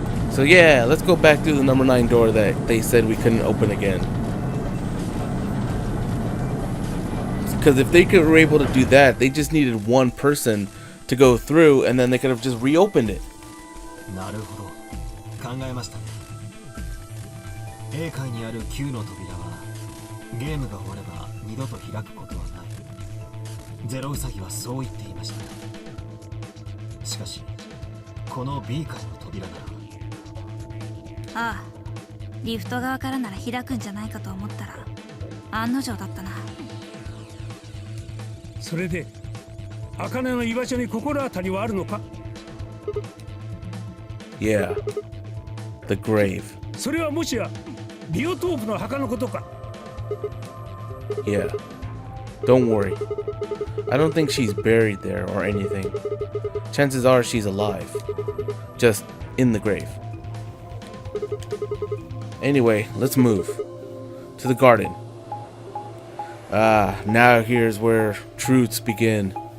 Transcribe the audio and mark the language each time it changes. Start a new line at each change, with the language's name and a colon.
English: So yeah, let's go back through the number 9 door that they said we couldn't open again. Because if they were able to do that, they just needed one person to go through, and then they could have just reopened it.
Japanese: なるほど。考えましたね。 A 階にある9の扉はゲームが終われば二度と開くことはない。ゼロウサギはそう言っていました。しかしこの B 階の扉なら。ああ、リフト側からなら開くんじゃないかと思ったら案の定だったな。それで茜の居場所に心当たりはあるのか？
English: Yeah, the grave.
Japanese: それはもしやビオトープの墓のことか？
English: Yeah, don't worry. I don't think she's buried there or anything. Chances are she's alive, just in the grave. Anyway, let's move to the garden. Ah, now here's where truths begin.